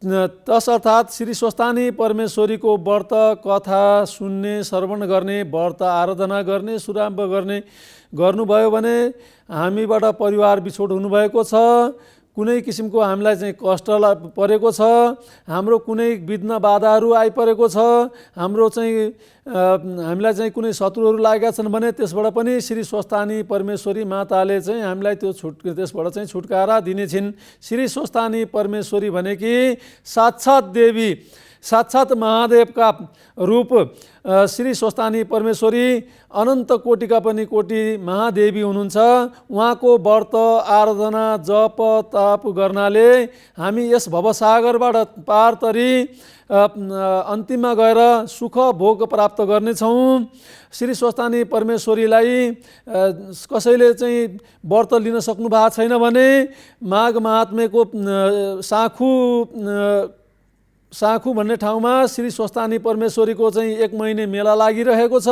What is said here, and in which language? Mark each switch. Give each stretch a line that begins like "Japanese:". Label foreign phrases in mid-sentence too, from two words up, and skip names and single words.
Nepali: तस अर्थात् श्री स्वस्थानी परमेश्वरीको व्रत कथा सुन्ने, श्रवण गर्ने, व्रत आराधना गर्ने, सुराम्भ गर्ने गर्नुभयो भने हामीबाट परिवार बिछोड हुनुभएको छ, कुनै किसिमको हामीलाई चाहिँ कष्ट परेको छ, हाम्रो कुनै विघ्न बाधाहरू आइपरेको छ, हाम्रो चाहिँ हामीलाई चाहिँ कुनै शत्रुहरू लागेका छन् भने त्यसबाट पनि श्री स्वस्थानी परमेश्वरी माताले चाहिँ हामीलाई त्यसबाट चाहिँ छुटकारा दिनेछिन्। श्री स्वस्थानी परमेश्वरी भनेकी साक्षात् देवी, साक्षात् महादेवका रूप श्री स्वस्थानी परमेश्वरी अनन्त कोटिका पनि कोटि महादेवी हुनुहुन्छ। उहाँको व्रत आराधना जप ताप गर्नाले हामी यस भवसागरबाट पार तरी अन्तिममा गएर सुख भोग प्राप्त गर्नेछौँ। श्री स्वस्थानी परमेश्वरीलाई कसैले चाहिँ व्रत लिन सक्नु भएको छैन भने माघ महात्म्यको साँखु भन्ने ठाउँमा श्री स्वस्थानी परमेश्वरीको चाहिँ 1 महिने मेला लागिरहेको छ।